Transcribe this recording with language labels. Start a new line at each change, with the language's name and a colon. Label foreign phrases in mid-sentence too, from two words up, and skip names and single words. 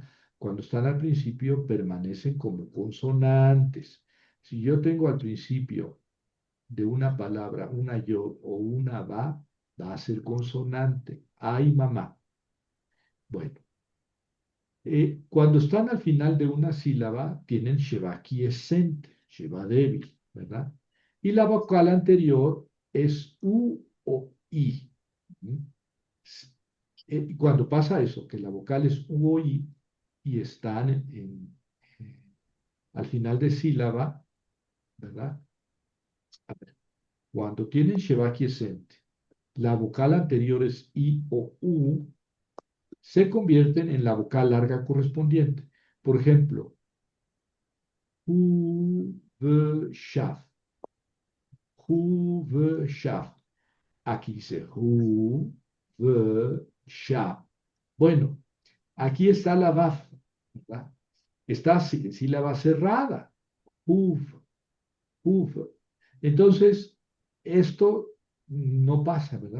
Spanish: Cuando están al principio permanecen como consonantes. Si yo tengo al principio de una palabra una yo o una va a ser consonante. Ay, mamá. Bueno, cuando están al final de una sílaba, tienen sheva quiescente, sheva débil, ¿verdad? Y la vocal anterior es u o i. ¿Mm? Cuando pasa eso, que la vocal es u o i y están al final de sílaba, ¿verdad? A ver, cuando tienen sheva quiescente, la vocal anterior es i o u, se convierten en la vocal larga correspondiente. Por ejemplo, hu, ve, shaf. Hu, ve, shaf. Aquí dice hu, ve, shaf. Bueno, aquí está la vaf, ¿verdad? Está sílaba cerrada. Uf, uf. Entonces, esto no pasa, ¿verdad?